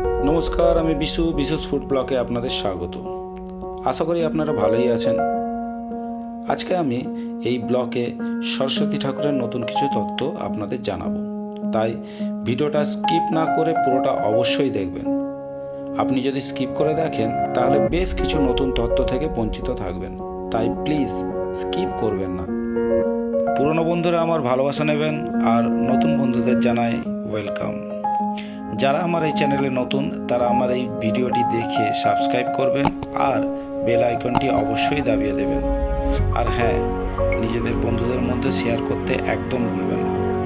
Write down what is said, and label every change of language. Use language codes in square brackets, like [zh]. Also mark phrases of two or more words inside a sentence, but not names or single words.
[bn] নমস্কার আমি বিসু বিসুস [en] food blog-e [bn] আপনাদের স্বাগত। আশা করি আপনারা ভালোই আছেন। আজকে আমি এই ব্লগে সরস্বতী ঠাকুরের নতুন কিছু তথ্য আপনাদের জানাবো, তাই ভিডিওটা স্কিপ না করে পুরোটা অবশ্যই দেখবেন। আপনি যদি স্কিপ করে দেখেন তাহলে বেশ কিছু নতুন তথ্য থেকে বঞ্চিত থাকবেন, তাই প্লিজ স্কিপ করবেন না। পুরানো বন্ধুরা আমার ভালোবাসা নেবেন আর নতুন বন্ধুদের জানাই ওয়েলকাম। যারা আমার এই চ্যানেলে নতুন তারা আমার এই ভিডিওটি দেখে সাবস্ক্রাইব করবেন আর বেল আইকনটি অবশ্যই দাবিয়ে দেবেন। আর হ্যাঁ, নিজেদের বন্ধুদের মধ্যে শেয়ার করতে একদম ভুলবেন না।